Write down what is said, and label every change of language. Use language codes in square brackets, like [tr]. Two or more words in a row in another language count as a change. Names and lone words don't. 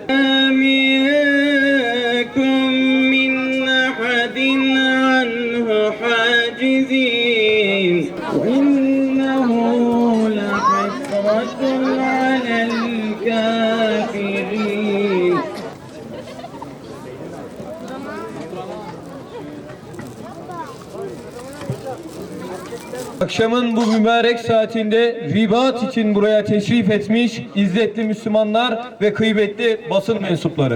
[ar] منكم من أحد عنه حاجزين وإنه لحسرة على الكافرين. [tr] Akşamın bu mübarek saatinde ribat için buraya teşrif etmiş izzetli Müslümanlar ve kıymetli basın mensupları.